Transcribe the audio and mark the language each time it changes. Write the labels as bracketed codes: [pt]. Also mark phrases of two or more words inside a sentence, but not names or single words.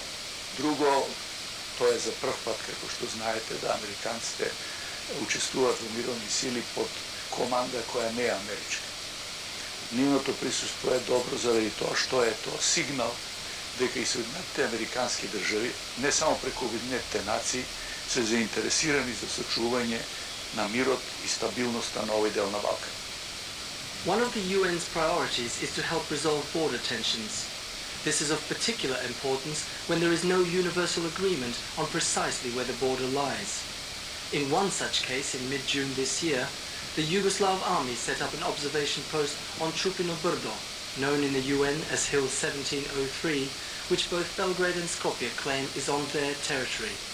[mk] Друго, тоа е за прв пат, како што знаете, да американците учествуваат во мировни сили под команда која не е америчка. Нивното присуство е добро заради тоа што е тоа сигнал дека и Соединетите американски држави, не само преку Обединетите нации, се заинтересирани за сочување на мирот и стабилноста на овој дел на Балкан. [en] One of the UN's priorities is to help resolve border tensions. This is of particular importance when there is no universal agreement on precisely where the border lies. In one such case, in mid-June this year, the Yugoslav army set up an observation post on Trupino Brdo, known in the UN as Hill 1703, which both Belgrade and Skopje claim is on their territory.